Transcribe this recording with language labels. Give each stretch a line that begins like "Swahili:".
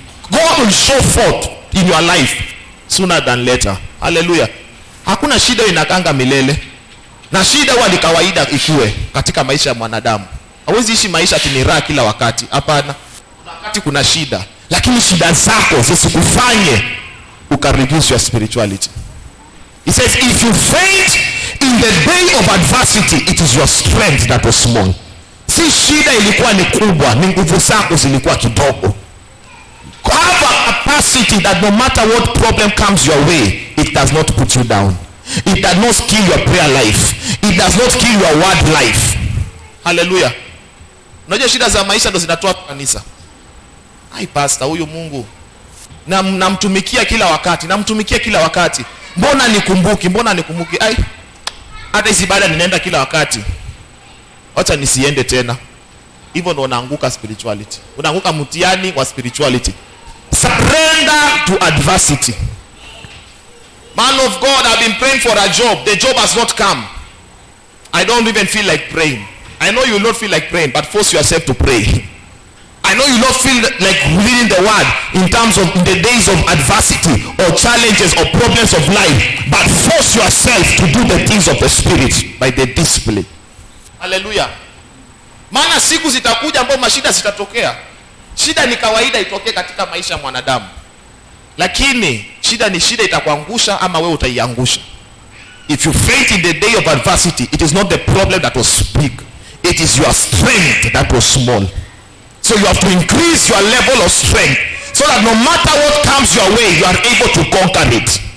English: God will show forth in your life sooner than later.
Swahili: Hallelujah. Hakuna shida inakanga milele. Na shida huwa ni kawaida ikiwe katika maisha ya mwanadamu. Hawezi ishi maisha ni raha kila wakati. Hapana. Kuna wakati kuna shida. Lakini shida zako zisikufanye ukareduce
English: your spirituality. He says if you faint in the day of adversity, it is your strength that was small.
Swahili: Si shida ilikuwa ni kubwa, ni nguvu zako zilikuwa kidogo.
English: Have a capacity that no matter what problem comes your way, it does not put you down. It does not kill your prayer life. It does not kill your word life.
Swahili: Hallelujah. Unajua shida za maisha ndo zinatoa kanisa. Ai pastor, huyu Mungu namtumikia kila wakati. Mbona nikumbuki? Ai, hata hizi ibada ninaenda kila wakati. Acha nisiende tena. Hivyo ndo unaanguka spirituality. Unaanguka mtihani wa spirituality.
English: Surrender to adversity. Man of God, I've been praying for a job. The job has not come. I don't even feel like praying. I know you will not feel like praying, but force yourself to pray. I know you will not feel like reading the word in terms of the days of adversity or challenges or problems of life, but force yourself to do the things of the spirit by the discipline.
Swahili: Hallelujah. Maana siku zitakuja ambapo mashida zitatokea. Shida ni kawaida itokee katika maisha ya mwanadamu. Lakini shida ni shida, itakuangusha ama wewe utaiangusha.
English: If you faint in the day of adversity, it is not the problem that was big. It is your strength that was small. So you have to increase your level of strength so that no matter what comes your way, you are able to conquer it.